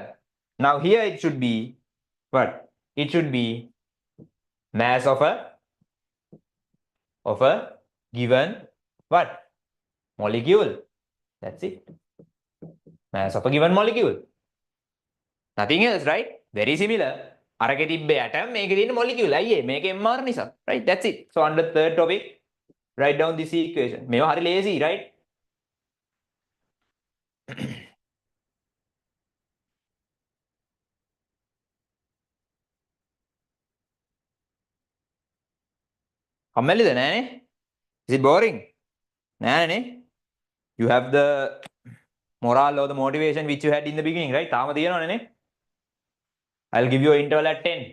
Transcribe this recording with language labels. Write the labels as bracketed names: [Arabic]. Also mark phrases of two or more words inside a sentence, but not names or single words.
[English] Now here it should be what? It should be mass of a given what? Molecule. That's it. Mass of a given molecule. Nothing else, right? Very similar. [Sinhala] අරකේ තිබ්බ atom, මේකේ තියෙන molecule. අයියේ මේකේ MR නිසා. [English] Right? That's it. So under third topic, write down this equation. [Sinhala] මේවා හරි [English] lazy, right? [Sinhala] කම්මැලිද නෑනේ? [English] Is it boring? නෑනේ. You have the morale or the motivation which you had in the beginning, right? [Sinhala] තාම තියෙනවනේ නේ? [English] I'll give you an interval at 10.